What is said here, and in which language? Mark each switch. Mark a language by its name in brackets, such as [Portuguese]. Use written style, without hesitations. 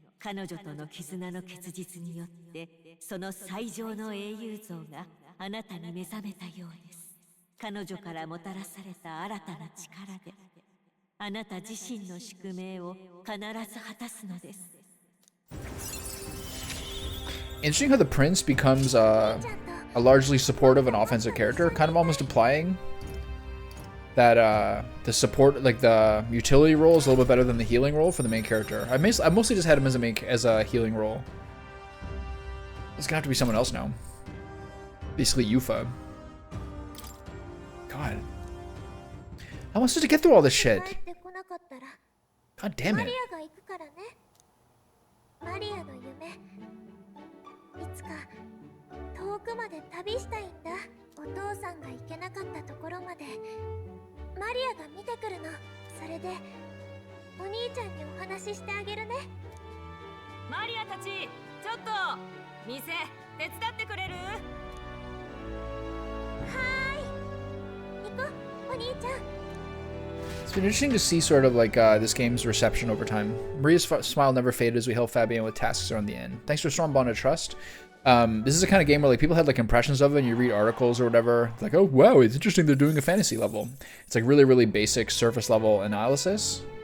[Japanese] 彼女との絆の結実によってその最上の英雄像があなたに目覚めたようです。彼女からもたらされた新たな力であなた自身の宿命を必ず果たすのです。 [English] Interesting how the prince becomes a largely supportive and offensive character, kind of almost implying that the support, like the utility role, is a little bit better than the healing role for the main character. I mostly just had him as a healing role. It's gonna have to be someone else now. Basically, Yufa. God, how am I supposed to get through all this shit? [Japanese] 帰ってこなかったら [English] God damn [Japanese] マ [English] it. [Japanese] リアが行くからね。マリアの夢、いつか遠くまで旅したいんだ。お父さんが行けなかったところまでマリアが見てくるの。それでお兄ちゃんにお話ししてあげるね。マリアたち、ちょっと店手伝ってくれる？はーい、行こうお兄ちゃん。 [English] It's been interesting to see sort of like this game's reception over time. Maria's smile never faded as we help Fabian with tasks around the end. Thanks to a strong bond of trust. This is the kind of game where like people had like impressions of it and you read articles or whatever. Like, oh wow, it's interesting they're doing a fantasy level. It's like really, really basic surface level analysis.